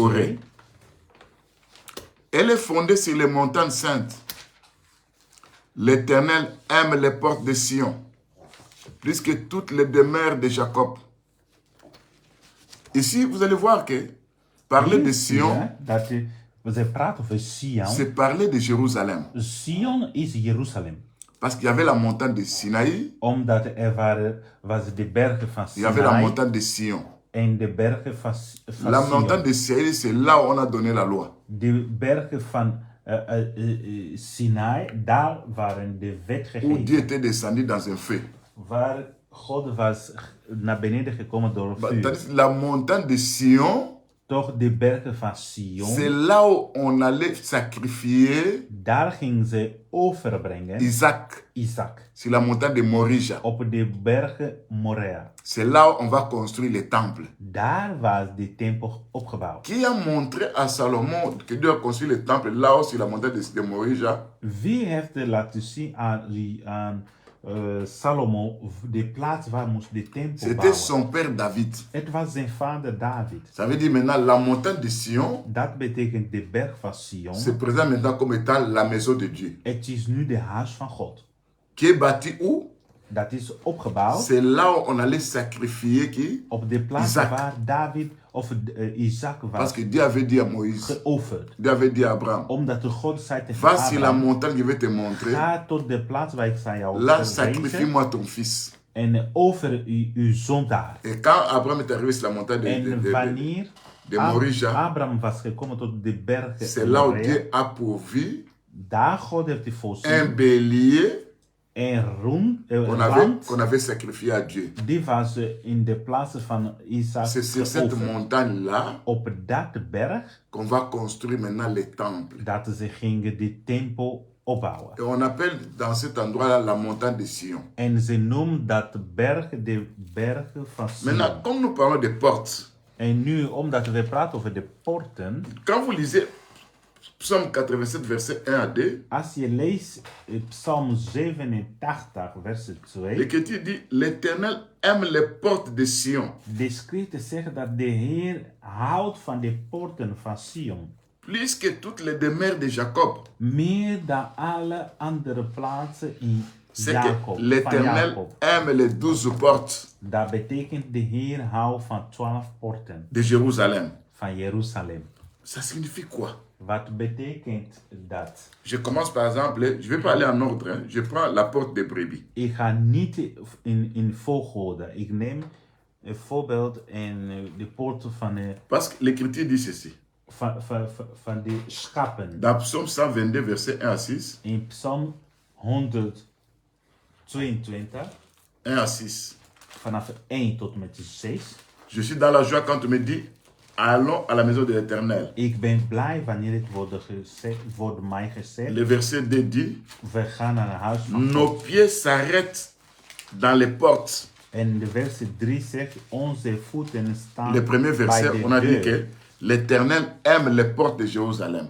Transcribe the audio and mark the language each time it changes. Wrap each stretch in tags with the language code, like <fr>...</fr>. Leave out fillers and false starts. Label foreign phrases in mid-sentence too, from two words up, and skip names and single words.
<fr>Corée. 2. Elle est fondée sur les montagnes saintes. L'Éternel aime les portes de Sion, plus que toutes les demeures de Jacob. Ici, vous allez voir que parler de Sion,</fr> <nl>Ja, dat we praten over Sion.</nl> <fr>c'est parler de Jérusalem.</fr> <nl>Sion is Jeruzalem.</nl> <fr>Parce qu'il y avait la montagne de Sinaï,</fr> <nl>Omdat was de bergen van</nl> <fr>il y avait la</fr> <nl>Sinai</nl> <fr>montagne de Sion.</fr> <nl>en de bergen van</nl> <fr>La</fr> <nl>Sion.</nl> <fr>montagne de Sinaï, c'est là où on a donné la loi.</fr> <nl>De bergen van Sinai, daar waren de wet</nl> <fr>Où</fr> <nl>gegeven.</nl> <fr>Dieu était descendu dans un feu.</fr> <nl>Waar God was naar beneden gekomen door vuur.</nl> <fr>Tandis que la montagne de Sion,</fr> <nl>Toch de bergen van Sion,</nl> <fr>c'est là où on allait sacrifier</fr> <nl>daar gingen ze overbrengen</nl> <fr>Isaac.</fr> <nl>Isaac.</nl> <fr>Sur la montagne de Morija.</fr> <nl>Op de bergen Moria.</nl> <fr>C'est là où on va construire les temples.</fr> <nl>Daar was de tempel opgebouwd.</nl> <fr>Qui a montré à Salomon que Dieu a construit les temples là-haut sur la montagne de Morija?</fr> <nl>Wie heeft er laten zien aan Salomo de plaats waar moest de tempel</nl> <fr>C'était</fr> <nl>bouwen?</nl> <fr>son père David.</fr> <nl>Het was zijn vader David.</nl> <fr>Ça veut dire maintenant la montagne de Sion</fr> <nl>Dat betekent de berg van Sion.</nl> <fr>se présente maintenant comme étant la maison de Dieu.</fr> <nl>Het is nu de huis van God.</nl> <fr>Qui est bâti où?</fr> <nl>Dat is opgebouwd</nl> <fr>C'est là où on allait sacrifier qui?</fr> <nl>op de plaats</nl> <fr>Isaac.</fr> <nl>waar David of Isaac</nl> <fr>Parce</fr> <nl>was</nl> <fr>que Dieu avait dit à Moïse,</fr> <nl>geofferd.</nl> <fr>Dieu avait dit à Abraham,</fr> <nl>Omdat de God zei tegen</nl> <fr>va sur la</fr> <nl>Abraham,</nl> <fr>montagne que je vais te montrer,</fr> <nl>ga tot de plaats waar ik zei jou</nl> <fr>là</fr> <nl>verwezen</nl> <fr>sacrifie-moi ton fils.</fr> <nl>en offer uw zoon daar.</nl> <fr>Et quand Abraham est arrivé sur la montagne</fr> <nl>En wanneer</nl> <fr>de Morija,</fr> <nl>Abraham was gekomen tot de bergen</nl> <fr>c'est là où</fr> <nl>Moria,</nl> <fr>Dieu a pourvu</fr> <nl>daar God heeft hij</nl> <fr>un</fr> <nl>voorzien</nl> <fr>bélier</fr> <nl>en</nl> <fr>qu'on</fr> <nl>rund</nl> <fr>avait sacrifié à Dieu.</fr> <nl>die was in de plaats van Isaac</nl> <fr>C'est sur cette</fr> <nl>geofferd.</nl> <fr>montagne-là</fr> <nl>Op dat berg</nl> <fr>qu'on va construire maintenant les temples.</fr> <nl>dat ze gingen de tempel opbouwen.</nl> <fr>Et on appelle dans cet endroit-là la montagne de Sion.</fr> <nl>En ze noemen dat berg de bergen van Sion.</nl> <fr>Maintenant, comme nous parlons des portes,</fr> <nl>En nu, omdat we praten over de poorten,</nl> <fr>quand vous lisez Psaume 87, verset 1 à 2,</fr> <nl>als je leest Psalm 87,</nl> <fr>verset 2, l'Écriture dit, l'Éternel aime les portes de Sion,</fr> <nl>de schriften zeggen dat de Heer houdt van de poorten van Sion.</nl> <fr>plus que toutes les demeures de Jacob.</fr> <nl>Meer dan alle andere plaatsen in</nl> <fr>C'est que</fr> <nl>Jacob, van</nl> <fr>l'Éternel</fr> <nl>Jacob.</nl> <fr>aime les 12 portes</fr> <nl>Dat betekent de Heer houdt van 12 poorten</nl> <fr>de Jérusalem.</fr> <nl>van Jeruzalem.</nl> <fr>Ça signifie quoi?</fr> <nl>Wat betekent dat?</nl> <fr>Je commence par exemple, je ne vais pas aller en ordre, hein. Je prends la porte des brebis.</fr> <nl>Ik ga niet in volgorde. Ik neem een voorbeeld en de poorten</nl> <fr>Parce que l'Écriture dit ceci.</fr> <nl>van de schapen.</nl> <fr>Dans Psaume 122, verset 1 à 6,</fr> <nl>In Psalm 122,</nl> <fr>1 à 6.</fr> <nl>vanaf 1 tot en met 6.</nl> <fr>Je suis dans la joie quand on me dit, allons à la maison de l'Éternel.</fr> <nl>Ik ben blij wanneer het wordt mij gezegd.</nl> <fr>Le verset 2 dit,</fr> <nl>We gaan naar het huis van</nl> <fr>nos</fr> <nl>God.</nl> <fr>pieds s'arrêtent dans les portes.</fr> <nl>En de verset 3 zegt, onze voeten staan</nl> <fr>Le premier</fr> <nl>bij</nl> <fr>verset,</fr> <nl>de</nl> <fr>on a dit</fr> <nl>deur.</nl> <fr>que l'Éternel aime les portes de Jérusalem.</fr>